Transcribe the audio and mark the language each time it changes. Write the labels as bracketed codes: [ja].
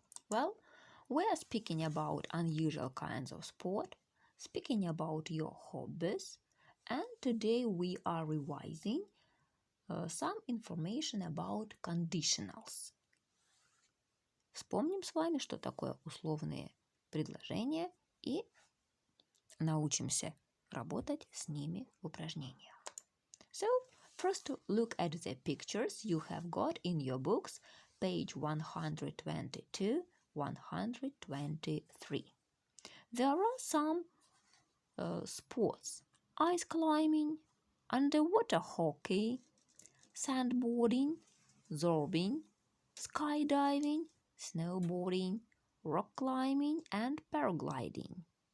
[en] Well, we are speaking about unusual kinds of sport, speaking about your hobbies, and today we are revising some information about conditionals. [ru] Вспомним с вами, что такое условные предложения, и научимся работать с ними в упражнениях. [en] So, first look at the pictures you have got in your books, page 122, 123. There are some sports: ice climbing, underwater hockey, sandboarding, zorbing, skydiving, snowboarding, rock climbing, and paragliding.